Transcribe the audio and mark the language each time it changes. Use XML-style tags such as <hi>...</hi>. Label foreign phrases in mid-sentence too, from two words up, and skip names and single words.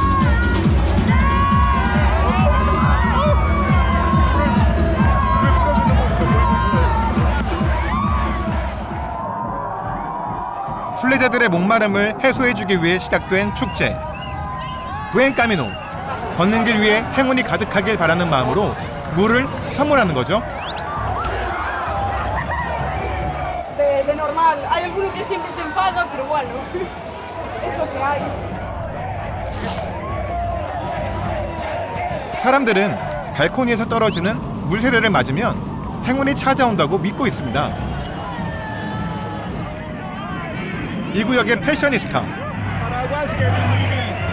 <ko>물을 뿌려주는 모습도 보이고 있어요. 순례자들의 목마름을 해소해주기 위해 시작된 축제. 부엔 까미노. 걷는 길 위에 행운이 가득하길 바라는 마음으로 물을 선물하는 거죠.</ko> <es>De normal. Hay alguno que siempre se enfada, pero bueno, es lo que hay.</es> <ko>사람들은 발코니에서 떨어지는 물세례를 맞으면 행운이 찾아온다고 믿고 있습니다. 이 구역의 패셔니스타.</ko>